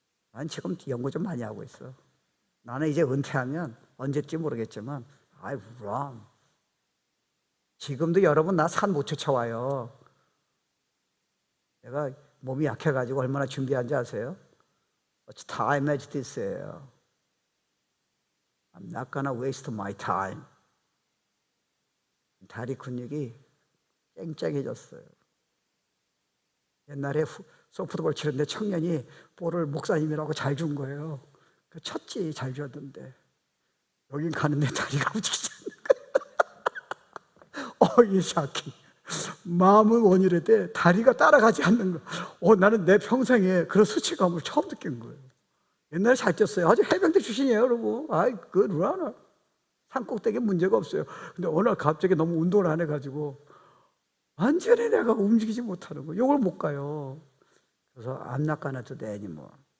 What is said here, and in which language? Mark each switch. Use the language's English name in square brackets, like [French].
[Korean] 난 지금 연구 좀 많이 하고 있어. 나는 이제 은퇴하면 언제일지 모르겠지만 [English] I run. [Korean] 지금도 여러분 나 산 못 쫓아와요. 내가 몸이 약해가지고 얼마나 준비한지 아세요? [English] Such time as this예요. I'm not gonna waste my time. [Korean] 다리 근육이 쨍쨍해졌어요. 옛날에 소프트볼 치는데 청년이 볼을 목사님이라고 잘 준 거예요. 쳤지, 잘 줬는데 여긴 가는데 다리가 움직이지 않는 거예요. 이 샤키 마음은 원이래대 다리가 따라가지 않는 거. 나는 내 평생에 그런 수치감을 처음 느낀 거예요. 옛날에 잘 뛰었어요. 아주 해병대 출신이에요, 여러분. 그 루아나 산꼭대기에 문제가 없어요. 근데 어느 날 갑자기 너무 운동을 안 해가지고 완전히 내가 움직이지 못하는 거예요. 이걸 못 가요. 그래서 [English] I'm not gonna do that anymore.